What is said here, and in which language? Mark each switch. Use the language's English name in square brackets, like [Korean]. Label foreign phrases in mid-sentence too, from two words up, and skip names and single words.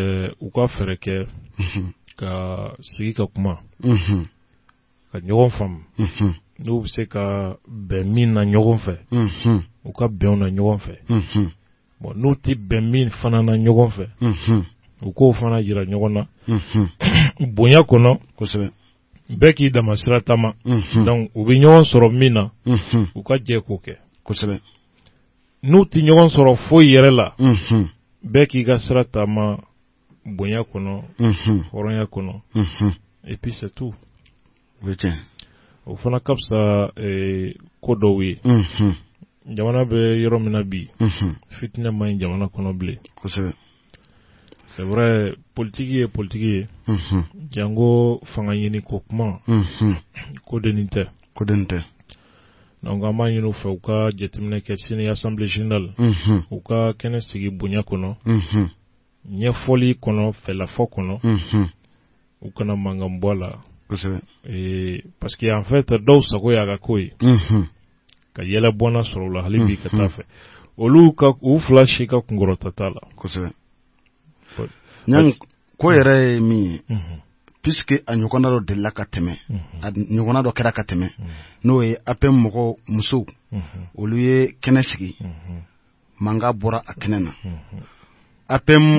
[Bambara] u ka fɛɛrɛ kɛ ka sigi ka kuma ka ɲɔgɔn faamu n'u bɛ se ka bɛn min na ɲɔgɔn fɛ u ka bɛnw na ɲɔgɔn fɛ bon n'u tɛ bɛn min fana na ɲɔgɔn fɛ u k'o fana jira ɲɔgɔn na bonya kɔnɔ kosɛbɛ bɛɛ k'i dama sira taama donc u bɛ ɲɔgɔn sɔrɔ min na u ka jɛ k'o kɛ kosɛbɛ n'u tɛ ɲɔgɔn sɔrɔ foyi yɛrɛ la bɛɛ k'i ka sira taama bonya kɔnɔ hɔrɔnya kɔnɔ [French] et puis c'est tout [Bambara] o fana ka fisa ko dɔw ye jamana bɛ yɔrɔ min na bi fitinɛ man ɲi jamana kɔnɔ bilen kosɛbɛ [French] c'est vrai [Bambara] politique ye politique ye jango fanga ɲini ko kuma ko denin tɛ donc an b'a ɲini u fɛ u ka jateminɛ kɛ sini [French] assemblée générale [Bambara] u ka kɛnɛ sigi bonya kɔnɔ ɲɛfɔli kɔnɔ fɛlafɔ kɔnɔ u kana mankan bɔ a la [French] parce que en fait [Bambara] dɔw sago y'a ka ko ye ka yɛlɛ bɔnna sɔrɔ u la hali bi ka taa fɛ olu ka u fila si ka kunkɔrɔta t'a la kosɛbɛ ko yɛrɛ ye min ye puisque a ɲɔgɔnna dɔ delila ka tɛmɛ a ɲɔgɔnna dɔ kɛra ka tɛmɛ n'o ye APM mɔgɔ musow olu ye kɛnɛ sigi mankan bɔra a kɛnɛ na APM